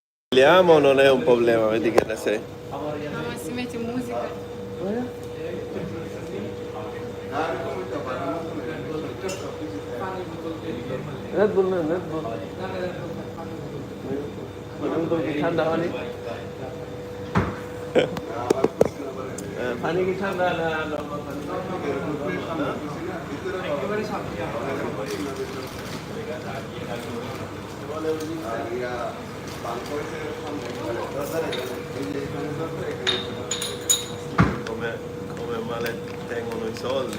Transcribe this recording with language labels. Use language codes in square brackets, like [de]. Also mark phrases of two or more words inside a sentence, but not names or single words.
[it] Parliamo non è un problema, vedi che ne sei. No, ma si mette musica. Red Bull. [bn] ঠান্ডা পানি পানি কি ঠান্ডা না নরমাল পানি? [it] একেবারে come male tengono i soldi.